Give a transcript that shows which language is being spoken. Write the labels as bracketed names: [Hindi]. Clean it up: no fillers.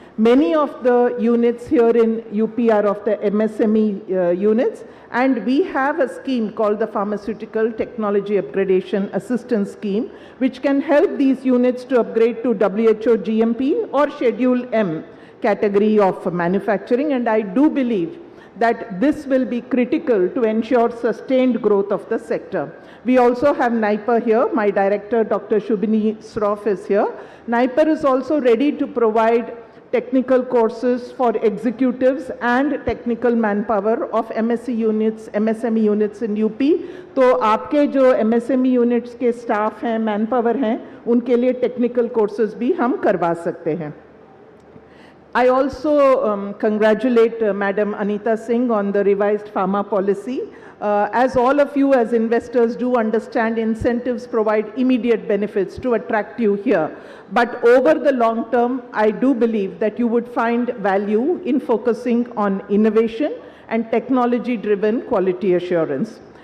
[English] Many of the units here in UP are of the MSME units, and we have a scheme called the Pharmaceutical Technology Upgradation Assistance Scheme, which can help these units to upgrade to WHO GMP or Schedule M category of manufacturing, and I do believe that this will be critical to ensure sustained growth of the sector. We also have NIPER here. My director, Dr. Shubhini Sroff, is here. NIPER is also ready to provide technical courses for executives and technical manpower of MSc units, MSME units in UP. [Hindi] तो आपके जो MSME units के staff हैं, manpower हैं, उनके लिए technical courses भी हम करवा सकते हैं. [English] I also congratulate Madam Anita Singh on the revised pharma policy. As all of you as investors do understand, incentives provide immediate benefits to attract you here. But over the long term, I do believe that you would find value in focusing on innovation and technology-driven quality assurance.